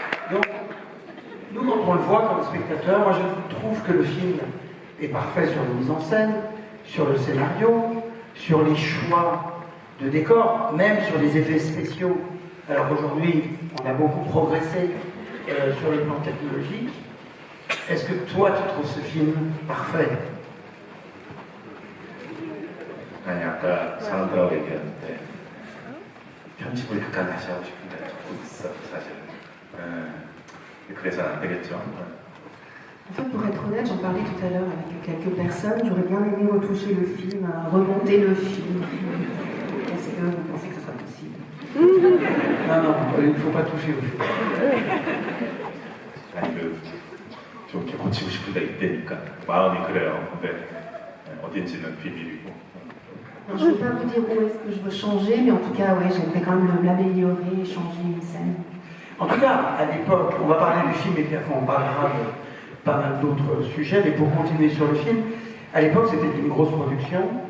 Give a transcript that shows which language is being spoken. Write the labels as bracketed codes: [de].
[fr] Donc, nous, quand on le voit comme spectateur, moi je trouve que le film est parfait sur la mise en scène, sur le scénario, sur les choix de décor, même sur les effets spéciaux. Alors aujourd'hui, on a beaucoup progressé sur le plan technologique. Est-ce que toi, tu trouves ce film parfait? [ko] 아니 아까 사람들하고 얘기했는데 편집을 약간 다시 하고 싶은데 자꾸 있어 사실. 그래서 안 되겠죠. [fr] En fait, pour être honnête, j'en parlais tout à l'heure avec quelques personnes. J'aurais bien aimé retoucher le film, remonter le film. Est-ce que vous pensez que ce sera possible? Non, il ne faut pas toucher au film. [ko] 아니 좀 이렇게 고치고 싶은 데 있다니까 마음이 그래요. 근데 어딘지는 비밀이고. [fr] Je ne peux pas vous dire où est-ce que je veux changer, mais en tout cas, ouais, j'aimerais quand même l'améliorer et changer une scène. En tout cas, à l'époque, on va parler du film et puis après on parlera de pas mal d'autres sujets, mais pour continuer sur le film, à l'époque c'était une grosse production.